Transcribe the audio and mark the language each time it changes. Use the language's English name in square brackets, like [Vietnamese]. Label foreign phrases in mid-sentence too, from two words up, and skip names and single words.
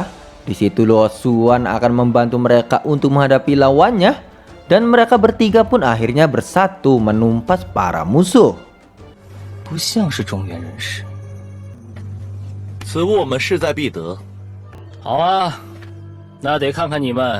[Indonesian] Di situ Luo Xuan akan membantu mereka untuk menghadapi lawannya dan mereka bertiga pun akhirnya bersatu menumpas para musuh. [Chinese] 不像是中原人士。此物我们势在必得。好啊，那得看看你们。